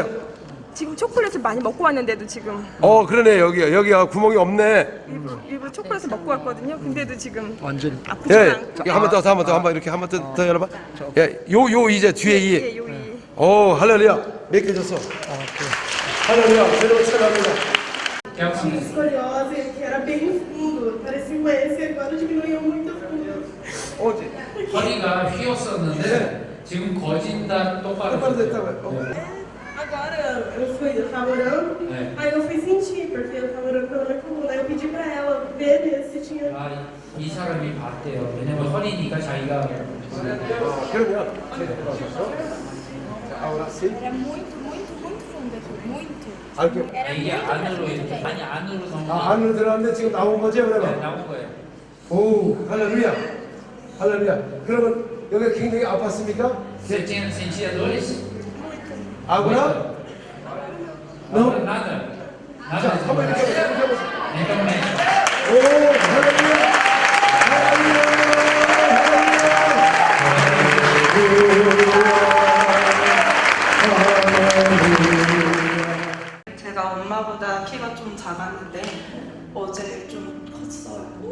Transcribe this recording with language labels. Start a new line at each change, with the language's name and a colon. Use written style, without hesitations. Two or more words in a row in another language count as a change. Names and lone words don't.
Korean: 지금 초콜릿을 많이 먹고 왔는데도 지금 그러네. 여기가 구멍이 없네. 일부 초콜릿을 먹고 왔거든요. 근데도 지금 완전히. 아프지 예. 않고. 한번 이렇게 한 번 더 열어봐. 예. 요 이제 뒤에 이. 예, 여기. 할렐루야. 메꿔졌어. 할렐루야. 새로운 찬양합니다.
Portuguese: Escoliose, que era bem fundo, parecia um S, agora diminuiu muito fundo.
Korean: 허리가 휘었었는데 지금 거진다 똑바로 됐다고요.
Portuguese: Agora eu tava orando, aí eu fui sentir, porque eu tava orando pela minha coluna, aí eu pedi pra ela ver mesmo se tinha.
Korean: 이 사람이 봤대요. 왜냐면 허리니까 자기가 그러면
Portuguese: Era muito fundo aqui, muito.
Korean: 이게 안으로 이렇게 많이 안으로 넣으면 안으로 들어갔는데 지금 나온 거죠, 그러면? 나온 거예요. 오, 할렐루야. 할렐루야. 그러면 여기가 굉장히 아팠습니까?
Portuguese: Sentia dores?
Korean: 아구나?
Portuguese: Não, nada.
Korean: 자, 한번 이렇게 해보세요.
Portuguese: Então,
Korean: 오, 할렐루야. 제가 엄마보다 키가 좀 작았는데 어제 좀 컸어요.